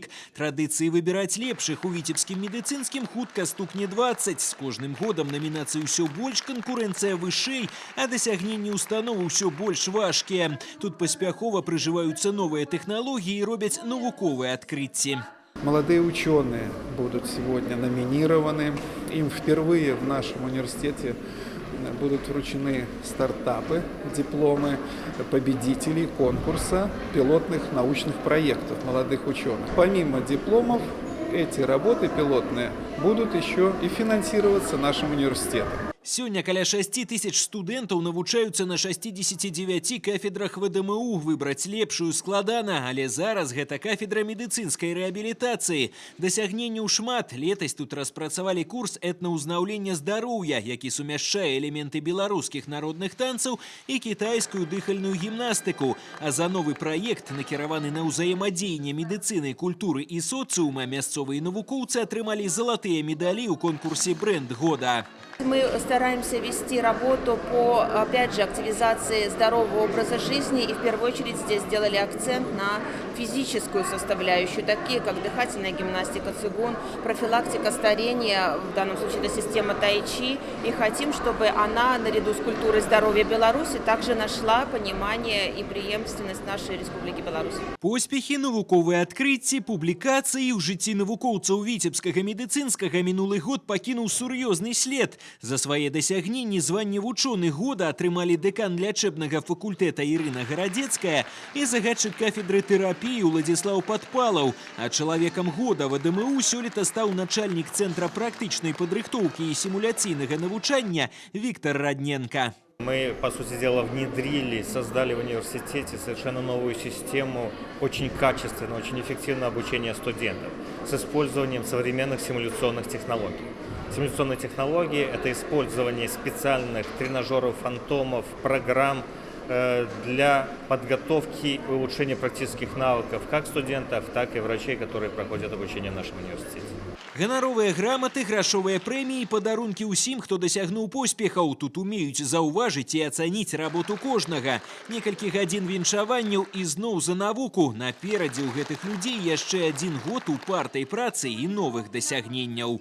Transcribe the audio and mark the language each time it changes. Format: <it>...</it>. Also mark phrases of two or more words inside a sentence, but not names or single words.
<be>Традыцыі выбіраць лепшых у віцебскім медыцынскім хутка стукне 20. З кожным годам намінацый усё больш, канкурэнцыя вышэй, а дасягненні установы ўсё больш важкія. Тут паспяхова прыжываюцца новыя тэхналогіі і робяць навуковыя адкрыцці.</be> <ru>Молодые ученые будут сегодня номинированы. Им впервые в нашем университете будут вручены стартапы, дипломы победителей конкурса пилотных научных проектов молодых ученых. Помимо дипломов, эти работы пилотные будут еще и финансироваться нашим университетом.</ru> <be>Сёння каля 6000 студэнтаў навучаюцца на 69 кафедрах ВДМУ. Выбраць лепшую складана, але зараз гэта кафедра медыцынскай рэабілітацыі. Дасягненняў шмат. Летась тут распрацавалі курс этнаўзнаўлення здароўя, які сумяшчае элементы беларускіх народных танцаў і кітайскую дыхальную гімнастыку. А за новы праект, накіраваны на ўзаемадзеянне медыцыны, культуры і соцыума, мясцовыя навукоўцы атрымалі залаты залатыя медалі ў конкурсе «Бренд года».</be> <ru>Мы стараемся вести работу по, опять же, активизации здорового образа жизни. И в первую очередь здесь сделали акцент на физическую составляющую, такие как дыхательная гимнастика, цигун, профилактика старения, в данном случае это система тайчи. И хотим, чтобы она, наряду с культурой здоровья Беларуси, также нашла понимание и преемственность нашей Республики Беларусь.</ru> <be>Поспехи, навуковыя адкрыцці, публікацыі ў жыцці навукоўцаў віцебскага медыцынскага мінулы год пакінуў сур'ёзны след. За свае дасягненні званне вучоных года атрымалі дэкан лячэбнага факультэта Ірына Гарадзецкая і загадчык кафедры тэрапіі Уладзіслаў Падпалаў. А чалавекам года ВДМУ сёлета стаў начальнік цэнтра практычнай падрыхтоўкі і сімуляцыйнага навучання Віктор Радненко.</be> <ru>Мы, по сути дела, внедрили, создали в университете совершенно новую систему очень качественного, очень эффективного обучения студентов с использованием современных симуляционных технологий. Симуляционные технологии – это использование специальных тренажеров, фантомов, программ для подготовки и улучшения практических навыков как студентов, так и врачей, которые проходят обучение в нашем университете.</ru> <be>Ганаровыя граматы, грашовыя прэміі, падарункі ўсім, хто дасягнуў поспехаў. Тут умеюць заўважыць і ацаніць работу кожнага. Некалькі гадзін віншаванняў і зноў за навуку. Наперадзе ў гэтых людзей яшчэ адзін год упартай працы і новых дасягненняў.</be>